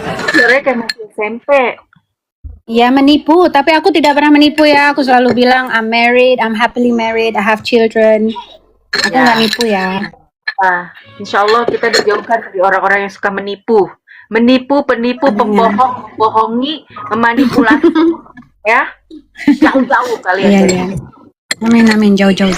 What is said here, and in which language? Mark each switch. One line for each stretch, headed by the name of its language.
Indonesian: Suaranya kayak masih SMP. Ya menipu, tapi aku tidak pernah menipu ya. Aku selalu bilang
English: I'm married, I'm happily married, I have children.
Indonesian: Aku Ya. nggak nipu ya. Nah, insya Allah kita dijauhkan dari orang-orang yang suka menipu. Menipu, penipu, pembohong, bohongi, memanipulasi. Ya, jauh-jauh kalian. Iya dari iya. Amin jauh.